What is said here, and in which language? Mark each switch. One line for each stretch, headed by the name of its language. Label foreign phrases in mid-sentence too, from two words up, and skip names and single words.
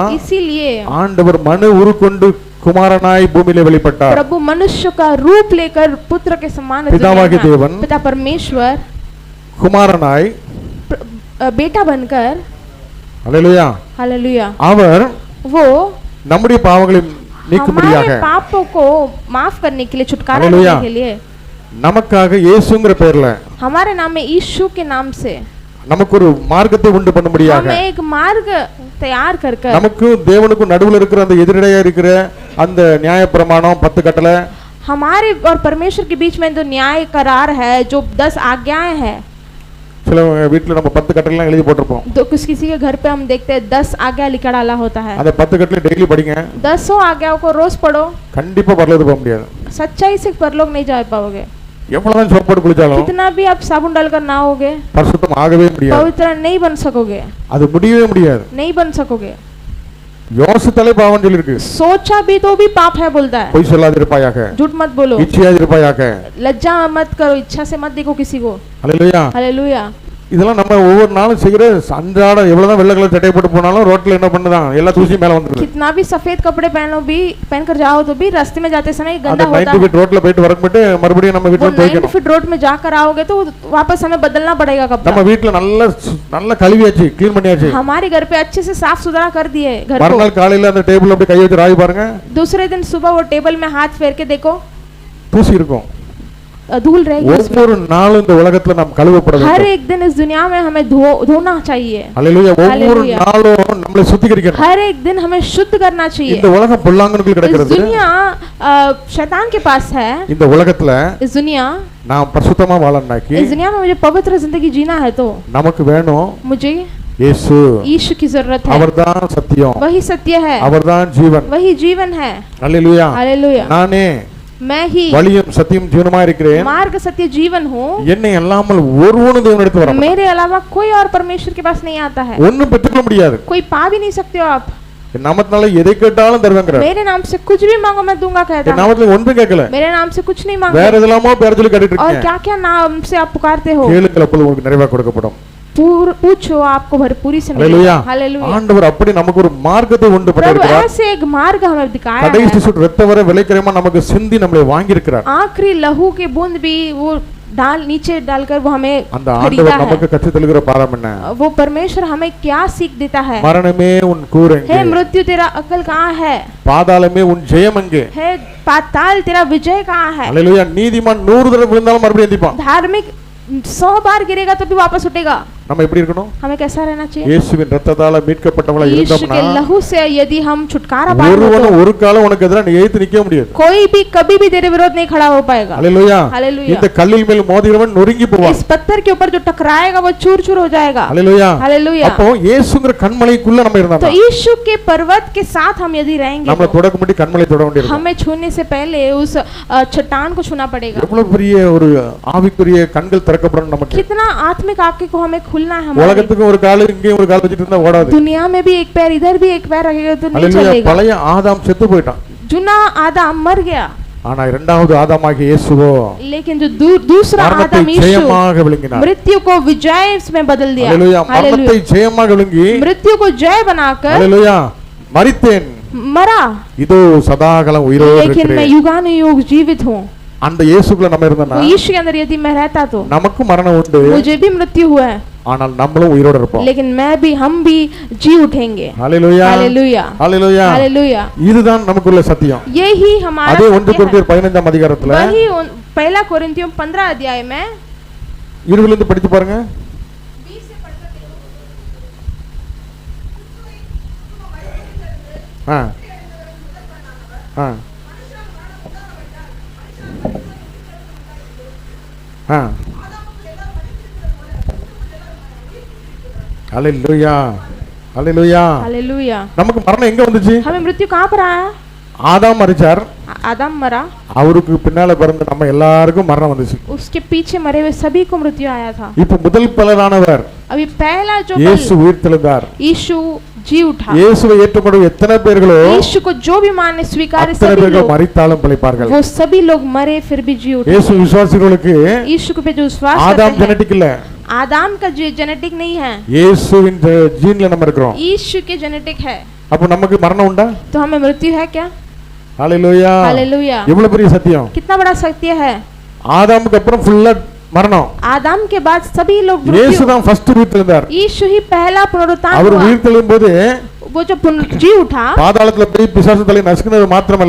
Hindi: इसीलिए
Tamil: ஆண்டவர் மனு உருக்கொண்டு குமாரனாய் பூமியிலே வெளிப்பட்டார்.
Hindi: प्रभु मनुष्य का रूप लेकर पुत्र के समान
Tamil: பிதாவாகிய தேவன்,
Hindi: पिता परमेश्वर
Tamil: குமாரனாய்
Hindi: बेटा बनकर,
Tamil: ஹalleluya,
Hindi: हालेलुया,
Tamil: அவர்
Hindi: वो
Tamil: நம்முடைய பாவங்களை நீக்கும்படியாக
Hindi: हमारे पापों को माफ करने के लिए, छुटकारा हालेलुया, देने के लिए
Tamil: நமக்காக இயேசுங்கிற பெயர்ல
Hindi: हमारे नाम में यीशु के नाम से
Tamil: நமக்கு ஒரு மார்க்கத்தை உண்டு பண்ணும்படியாக,
Hindi: हमें एक मार्ग तैयार कर कर,
Tamil: நமக்கு தேவனுக்கும் நடுவுல இருக்கிற அந்த எதிரடையா இருக்கிற அந்த நியாயப்பிரமாணம் 10 கட்டளை,
Hindi: हमारे और परमेश्वर के बीच में जो न्याय करार है, जो 10 आज्ञाएं हैं,
Tamil: சில வீட்டுல நம்ம 10 கட்டளைலாம் எழுதி போட்டிருப்போம்.
Hindi: तो किसी के घर पे हम देखते हैं 10 आज्ञा लिखा डाला होता है।
Tamil: அந்த 10 கட்டளை டெய்லி படிங்க.
Hindi: 10 आज्ञाओं को रोज पढ़ो,
Tamil: கண்டிப்பா பரலோகத்துக்கு போக முடியாது.
Hindi: सच्चाई से परलोक नहीं जा पाओगे।
Tamil: எவ்வளவுதான் சோப்பு போட்டு குளிச்சாலும்
Hindi: कितना भी आप साबुन डालकर नहाओगे,
Tamil: பரிசுத்தம் ஆகவே முடியாது.
Hindi: पवित्र नहीं बन सकोगे,
Tamil: அது முடியவே முடியாது.
Hindi: नहीं बन सकोगे।
Tamil: யோசித்தாலே பாவம் சொல்லிருக்கு.
Hindi: सोचा भी तो भी पाप है बोलता है।
Tamil: பொய் சொல்லாதிருப்பாயாக,
Hindi: झूठ मत बोलो,
Tamil: இச்சையாதிருப்பாயாக,
Hindi: लज्जा मत करो, इच्छा से मत देखो किसी को।
Tamil: ஹalleluya.
Hindi: हालेलुया।
Tamil: இதெல்லாம் நம்ம ஒவ்வொரு நாளும் செய்யற அன்றாட எவ்வளவுதான் வெள்ளை கலர் சட்டை போட்டு போனாலும் ரோட்ல என்ன பண்ணுதான் எல்லா தூசியும் மேல வந்துருது.
Hindi: कितना भी सफेद कपड़े पहनकर जाओ तो भी रास्ते में जाते समय गंदा
Tamil: அந்த
Hindi: होता
Tamil: 90 ஃபீட் ரோட்ல போயிட்டு வரக்கும்போது மறுபடியும் நம்ம
Hindi: वो
Tamil: வீட்டுல
Hindi: 90
Tamil: துவைக்கணும்.
Hindi: फीट रोड में जाकर आओगे तो वापस हमें बदलना पड़ेगा
Tamil: நம்ம
Hindi: कपड़ा.
Tamil: வீட்டுல நல்ல கழுவியாச்சு க்ளீன் பண்ணியாச்சு.
Hindi: हमारे घर पे अच्छे से साफ सुथरा कर दिए घर को.
Tamil: மறுநாள் காலையில அந்த டேபிள் அப்படியே கை வச்சு ராய் பாருங்க,
Hindi: दूसरे दिन सुबह वो टेबल में हाथ फेर के देखो
Tamil: தூசி இருக்கும்.
Hindi: धूल रहेगी उसमें.
Tamil: ஒவ்வொரு நாளும் இந்த உலகத்துல நாம் கழுவப்பட
Hindi: हर
Tamil: வேண்டும்.
Hindi: एक दिन इस दुनिया में हमें धोना चाहिए.
Tamil: ஹல்லேலூயா. ஒவ்வொரு
Hindi: Hallelujah.
Tamil: நாளும் நம்மளை சுத்திகரிக்கணும்.
Hindi: हर एक दिन हमें शुद्ध करना चाहिए.
Tamil: இந்த உலகம் பொல்லாங்கனுக்குள்
Hindi: इस
Tamil: கிடக்கிறது.
Hindi: दुनिया शैतान के पास है.
Tamil: இந்த உலகத்துல
Hindi: इस दुनिया
Tamil: நாம் பரிசுத்தமா வாழணும்னாக்கி
Hindi: इस दुनिया में मुझे पवित्र जिंदगी जीना है तो
Tamil: நமக்கு வேணும்
Hindi: मुझे
Tamil: இயேசு.
Hindi: यीशु की जरूरत है.
Tamil: அவர்தான் சத்தியம்,
Hindi: वही सत्य है,
Tamil: அவர்தான் ஜீவன்.
Hindi: वही जीवन है.
Tamil: ஹல்லேலூயா.
Hindi: हालेलुया.
Tamil: நானே
Hindi: मैं ही
Tamil: வழியும் சத்தியம் ஜீவனுமா இருக்கிறேன்,
Hindi: मार्ग सत्य जीवन हूँ.
Tamil: என்னை அல்லாமல் ஒருவனும் தேவனிடத்தில் வர
Hindi: मेरे अलावा कोई और परमेश्वर के पास नहीं आता है.
Tamil: ஒன்னும் பெற்றுக்கொள்ள முடியாது.
Hindi: कोई पा भी नहीं सकते हो आप.
Tamil: என் நாமத்தினால எதை கேட்டாலும் தருவேங்கற.
Hindi: मेरे नाम से कुछ भी मांगो मैं दूंगा कहता
Tamil: என்
Hindi: है.
Tamil: நாமத்துல ஒன்றும் கேட்கல,
Hindi: मेरे नाम से कुछ नहीं
Tamil: வேற
Hindi: मांगते
Tamil: எதெல்லாமோ பேர் சொல்லி கேட்டுட்டு
Hindi: और
Tamil: இருக்கீங்க.
Hindi: क्या क्या नाम से आप पुकारते हो.
Tamil: கேளுங்கள், அப்பொழுது உங்களுக்கு நிறைவா கொடுக்கப்படும்.
Hindi: पूछो आपको भरपूरी से
Tamil: ஹல்லேலூயா.
Hindi: मिलेगा. हालेलुया.
Tamil: ஆண்டவர் அப்படி நமக்கு ஒரு மார்க்கத்தை உண்டு
Hindi: प्रभु
Tamil: பண்ணியிருக்கிறார்.
Hindi: ऐसे एक मार्ग हमें दिखाया
Tamil: கடைசி
Hindi: है.
Tamil: சொட்டு ரத்த வரை விலைக்கிரயமா நமக்கு சிந்தி நம்மளை வாங்கி இருக்கிறார்.
Hindi: आखिरी लहू के बूंद भी वो नीचे डालकर वो हमें
Tamil: அந்த
Hindi: खरीदा
Tamil: ஆண்டவர்
Hindi: है.
Tamil: நமக்கு கற்றுத் தருகிற பாடம் என்ன?
Hindi: वो परमेश्वर हमें क्या सीख देता है.
Tamil: மரணமே உன் கூர் எங்கே?
Hindi: हे मृत्यु तेरा अकल कहाँ है.
Tamil: பாதாளமே உன் ஜெயம் எங்கே?
Hindi: हे पाताल तेरा विजय कहाँ है.
Tamil: ஹல்லேலூயா. நீதிமான் 100 தடவை விழுந்தாலும் மறுபடியும் எந்திப்பான்.
Hindi: धार्मिक 100 बार गिरेगा तो भी वापस उठेगा.
Tamil: நம்ம எப்படி இருக்கணும்?
Hindi: हमें कैसा रहना चाहिए.
Tamil: இயேசுவின் ரத்தத்தால மீட்கப்பட்டவளா
Hindi: यीशु
Tamil: இருந்தோம்னா
Hindi: के लहू से यदि हम छुटकारा पाए
Tamil: ஒருவனும்
Hindi: तो
Tamil: ஒரு காலம் உனக்கு எதிராக நீ எதிர்த்து நிக்க முடியாது.
Hindi: कोई भी कभी भी तेरे विरोध नहीं खड़ा हो पाएगा.
Tamil: ஹல்லேலூயா.
Hindi: हालेलुया.
Tamil: இந்த கல்லில் மேல் மோதுகிறவன் நொறுங்கி போவான்.
Hindi: इस पत्थर के ऊपर जो टकराएगा वो चूर चूर हो जाएगा.
Tamil: ஹல்லேலூயா.
Hindi: हालेलुया.
Tamil: அப்போ இயேசுங்கிற கண்மலைக்குள்ள நம்ம
Hindi: तो
Tamil: இருந்தோம்னா
Hindi: यीशु के पर्वत के साथ हम यदि रहेंगे
Tamil: நம்மள
Hindi: तो
Tamil: தொடக்க முடி கண்மலை தொட வேண்டியிருக்கும்.
Hindi: हमें छूने से पहले उस चट्टान को छूना पड़ेगा.
Tamil: எவ்வளவு பெரிய ஒரு ஆவிக்குரிய கண்கள் திறக்கப்படணும் நமக்கு.
Hindi: कितना आत्मिक आंखें को हमें खुलना है. हमारी
Tamil: உலகத்துக்கு ஒரு கால் இங்கே ஒரு கால் வச்சிட்டு இருந்தா ஓடாது.
Hindi: दुनिया में भी एक पैर इधर भी एक पैर रखेगा तो नहीं
Tamil: ஹல்லேலூயா.
Hindi: चलेगा.
Tamil: பழைய ஆதாம் செத்து போயிட்டான்.
Hindi: जुना आदम मर गया,
Tamil: ஆனா இரண்டாவது ஆதாமாகிய இயேசுவோ
Hindi: लेकिन जो दूसरा
Tamil: மரணத்தை
Hindi: आदम यीशु
Tamil: ஜெயமாக விழுங்கினார்.
Hindi: मृत्यु को विजय में बदल दिया.
Tamil: ஹல்லேலூயா. மரணத்தை
Hindi: हालेलुया.
Tamil: ஜெயமாக விழுங்கி
Hindi: मृत्यु को जय बनाकर
Tamil: ஹல்லேலூயா மரித்தேன்,
Hindi: मरा,
Tamil: இதோ சதாகாலம் உயிரோடு
Hindi: लेकिन मैं
Tamil: இருக்கிறேன்.
Hindi: युगानुयुग जीवित हूँ.
Tamil: அந்த இயேசுக்குள்ள நம்ம இருந்தோம்னா
Hindi: वो यीशु के अंदर यदि मैं रहता तो
Tamil: நமக்கு மரணம் உண்டு,
Hindi: मुझे भी मृत्यु हुआ है,
Tamil: ஆனால் நம்மளும் உயிரோட இருப்போம்.
Hindi: लेकिन हम भी जी उठेंगे.
Tamil: ஹல்லேலூயா.
Hindi: हालेलुया.
Tamil: ஹல்லேலூயா.
Hindi: हालेलुया.
Tamil: இதுதான் நமக்குள்ள சத்தியம்.
Hindi: यही हमारा
Tamil: அதே 1
Hindi: सत्य है.
Tamil: கொரிந்தியர் 15ஆம் அதிகாரத்துல
Hindi: वही पहला कोरिन्थियों 15 अध्याय में
Tamil: 20 இருந்து படிச்சு பாருங்க. ஆ ஆ ஆ ஹல்லேலூயா. ஹல்லேலூயா.
Hindi: हालेलुया.
Tamil: நமக்கு மரணம் எங்க வந்துச்சு?
Hindi: हमें मृत्यु कहाँ पर आया.
Tamil: ஆதாம் மரிச்சார்,
Hindi: आदम मरा,
Tamil: அவருக்கு பின்னால பிறந்த நம்ம எல்லாருக்கும் மரணம் வந்துச்சு.
Hindi: उसके पीछे मरे हुए सभी को मृत्यु आया था.
Tamil: இப்ப முதல் பலரானவர்
Hindi: अभी पहला जो
Tamil: இயேசு உயிர்த்தெழுந்தார்.
Hindi: यीशु जी उठा.
Tamil: இயேசுவை ஏற்றுக்கொண்ட எத்தனை பேர்களோ
Hindi: यीशु को जो भी माने स्वीकार
Tamil: அத்தனை
Hindi: सभी
Tamil: பேர்கள்
Hindi: लोग,
Tamil: மரித்தாலும் பிழைப்பார்கள்.
Hindi: वो सभी लोग मरे फिर भी जी उठे.
Tamil: இயேசு விசுவாசிகளுக்கு
Hindi: यीशु पे जो विश्वास
Tamil: ஆதாம்
Hindi: करते हैं,
Tamil: ஜெனடிக் இல்ல,
Hindi: आदम का जेनेटिक नहीं है,
Tamil: இயேசுவின் ஜீன்ல நம்ம இருக்கிறோம்.
Hindi: यीशु के जेनेटिक है.
Tamil: அப்ப நமக்கு மரணம் உண்டா?
Hindi: तो हमें मृत्यु है क्या.
Tamil: ஹல்லேலூயா.
Hindi: हालेलुया.
Tamil: எவ்வளவு பெரிய சத்தியம்.
Hindi: कितना बड़ा सत्य है.
Tamil: ஆதாமுக்கு அப்புறம் ஃபுல்லா மரணம்.
Hindi: आदम के बाद सभी लोग
Tamil: இயேசு
Hindi: मृत्यु.
Tamil: தான் ஃபர்ஸ்ட் உயிர்த்தெழுந்தார்.
Hindi: यीशु ही पहला पुनरुत्थान
Tamil: அவர்
Hindi: हुआ.
Tamil: உயிர்த்தெழும் போது
Hindi: वो जो जी उठा,
Tamil: பாதாளத்துல போய் பிசாசு தலை நசுக்குனது மாத்திரமல்ல,